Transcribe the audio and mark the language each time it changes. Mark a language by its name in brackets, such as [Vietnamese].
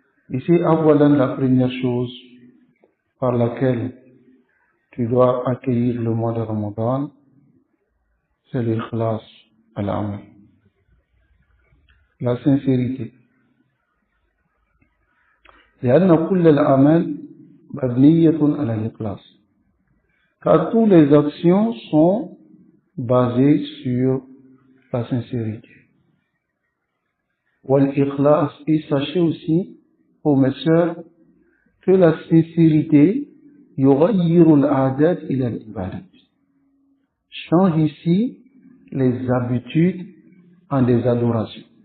[French] Ici, voilà la première chose par laquelle tu dois accueillir le mois de Ramadan, c'est [Arabic] l'ikhlas al-amal, [French] la sincérité. [Arabic] لأن كل الأعمال مبنية على الإخلاص. [French] Car toutes les actions sont basées sur la sincérité. Wal-ikhlas, et sachez aussi, ô mes sœurs, que la sincérité [Arabic] yughayyiru al-a'dat ila al-ibadat, [French] change ici les habitudes en des adorations.